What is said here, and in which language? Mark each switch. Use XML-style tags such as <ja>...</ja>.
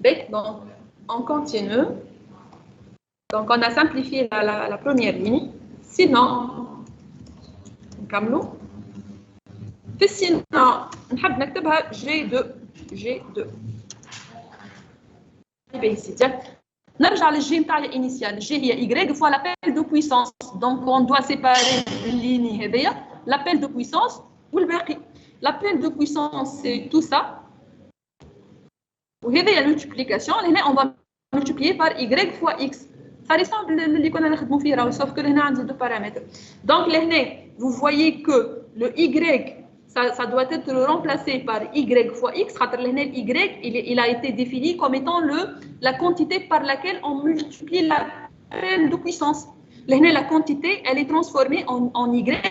<fr>Donc, on continue. Donc, on a simplifié la première ligne. Sinon,</fr> <ar>نكملوا. Sinon, نحب نكتبها G2.</ar> <fr>Ici,</fr> <ar>نرجع للجي نتاع الانيسيال.</ar> <fr>G</fr> <ar>هي</ar> <fr>y fois l'appel de puissance. Donc, on doit séparer الligne</fr> <ar>هذيا.</ar> <fr>L'appel de puissance ou le berqi. L'appel de puissance, c'est tout ça.</fr> <ar>وهذه هي المultiplication. هنا</ar> <fr>on va multiplier par y fois x. Ça ressemble</fr> <ar>اللي كنا نخدموا فيه راهو</ar> <fr>sauf que</fr> <ar>هنا عندي</ar> <fr>deux paramètres. Donc</fr> <ar>هنا</ar> <fr>vous voyez que le y ça doit être remplacé par y fois x.</fr> <ar>هنا</ar> <fr>y il a été défini comme étant la quantité par laquelle on multiplie l'appel de puissance.</fr> <ar>هنا</ar> <fr>la quantité elle est transformée en y.</fr>